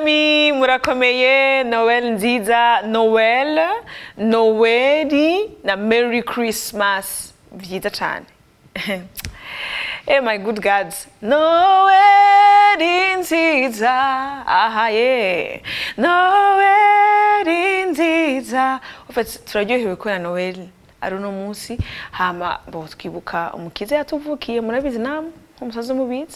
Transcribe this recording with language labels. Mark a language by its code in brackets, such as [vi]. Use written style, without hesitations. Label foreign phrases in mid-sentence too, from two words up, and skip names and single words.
[rn] murakomeye Noel nziza Noweli na [en] Merry Christmas [rn] vyiza cyane. [en] Hey my good gods, [rn] Noweli nziza, aha yeah, Noweli nziza. Ufite turaryohewe ko na Noweli ari no munsi hama bo twibuka umukize yatuvukiye murabizi namwe umusaza mubizi.